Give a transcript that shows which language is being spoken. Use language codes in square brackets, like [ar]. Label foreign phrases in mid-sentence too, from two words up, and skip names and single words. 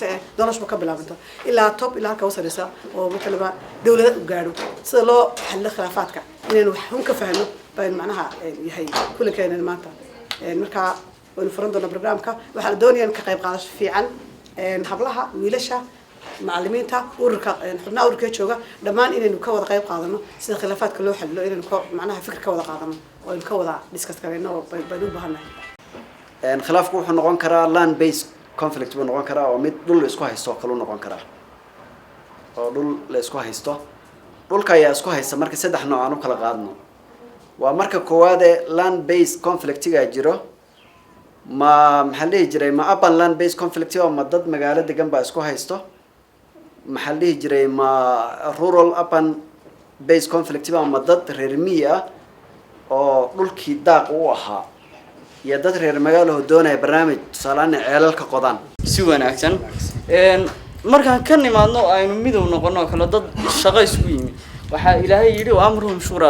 [so] ee noloshu ka bilaabanto ilaa top ilaa halka wasaraysa oo markaa dawladda u gaadho sida loo xallo khilaafaadka inaynu wax un ka fahno baan macnaha yahay kulli keenan maanta marka waynu furan doonaa barnaamijka waxaan doonayaa ka qayb qaadasho fiican hablaha wiilasha macallimiinta ururka xubnaha ururka jooga dhammaan inaynu ka wada qayb qaadano sida khilaafaadka loo xallo inaynu macnaha fikir ka wada qaadano oo aynu ka wada discuss karayno baan u baahanahay khilaafku wuxuu noqon karaa [en] land based conflict [so] buu noqon karaa oo mid dhul isku haysto kale uu noqon karaa oo dhul la isku haysto dhulka ayaa isku haysta marka saddex nooc aan u kala qaadno waa marka koowaad ee [en] land based conflictiga [so] jiro maxaa dhihi jiray ma [en] urban land based conflict [so] oo ma dad magaalo degan baa isku haysto maxaa dhihi jiray ma [en] rural urban based conflict [so] oo ma dad reer miyi ah oo dhulkii daaq u ahaa iyo dad reer magaalo doonaya barnaamij tusaalahan ceelalka qodaan si wanaagsan markaan ka nimaadno aynu midow noqono kala dad shaqo isku yimid waxa ilaahay yiri [ar] أمرهم شورى